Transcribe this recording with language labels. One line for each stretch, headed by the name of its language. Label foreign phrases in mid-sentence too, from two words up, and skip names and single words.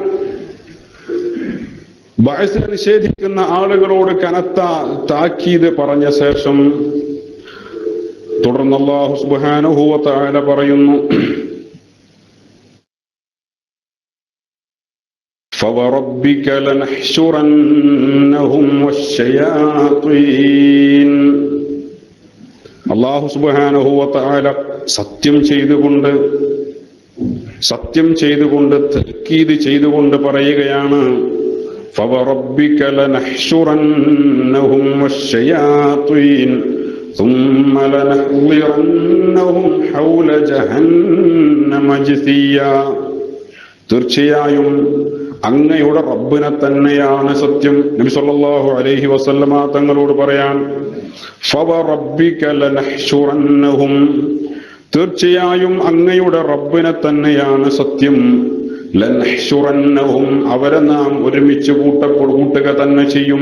Malayalam: ബഅസിനെ നിഷേധിക്കുന്ന ആളുകളോട് കനത്ത താക്കീത് പറഞ്ഞ ശേഷം തുടർന്ന് അല്ലാഹു
Arabic: سبحانه وتعالى
Malayalam: പറയുന്നു,
Arabic: فَوَرَبِّكَ لَنَحْشُرَنَّهُمْ وَالشَّيَاطِينَ.
Malayalam: അല്ലാഹു
Arabic: سبحانه وتعالى
Malayalam: സത്യം ചെയ്തുകൊണ്ട് തഅക്കീദ് ചെയ്തുകൊണ്ട് പറയുകയാണ്,
Arabic: فَوَرَبِّكَ لَنَحْشُرَنَّهُمْ وَالشَّيَاطِينَ ثُمَّ لَنَحْضِرَنَّهُمْ حَوْلَ جَهَنَّمَ جِثِيًّا.
Malayalam: തീർച്ചയായും അങ്ങയുടെ റബ്ബിനെ തന്നെയാണ് സത്യം. നബി
Arabic: صلى الله عليه وسلم
Malayalam: തങ്ങളോട് പറയാൻ,
Arabic: فوربك لنحشرنهم,
Malayalam: തീർച്ചയായും അങ്ങയുടെ റബ്ബിനെ തന്നെയാണ് സത്യം. ലനഹ്ശുറന്നഹും, അവരെ നാം ഒരുമിച്ച് കൂട്ടുക തന്നെ ചെയ്യും.